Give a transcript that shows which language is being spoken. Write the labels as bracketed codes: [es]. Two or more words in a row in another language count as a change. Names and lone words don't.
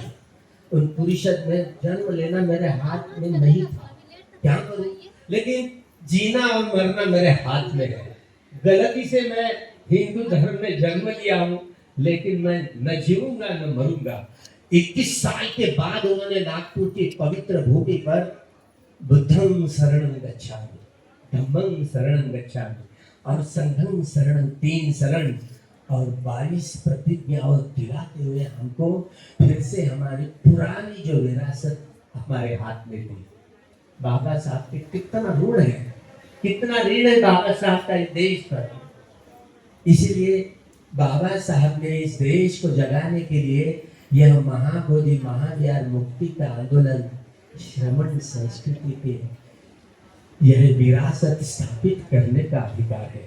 [hi] उन परिषद में जन्म लेना मेरे हाथ में नहीं था, क्या करूं, लेकिन जीना और मरना मेरे हाथ में है। गलती से मैं हिंदू धर्म में जन्म लिया हूं, लेकिन मैं न जीऊंगा न मरूंगा। 21 साल के बाद उन्होंने नागपुर की पवित्र भूमि पर [pi] बुद्धं शरणं गच्छामि, धम्मं शरणं गच्छामि [hi] और [pi] संघं शरणं, [hi] 3 शरण और 22 प्रतिज्ञाओं दिलाते हुए हमको फिर से हमारी पुरानी जो विरासत हमारे हाथ में थी। बाबा साहब के कितना ऋण है, कितना ऋण है बाबा साहब का इस देश पर। इसलिए बाबा साहब ने इस देश को जगाने के लिए यह महाबोधि महाविहार मुक्ति का आंदोलन, श्रमण संस्कृति के यह विरासत स्थापित करने का अधिकार है।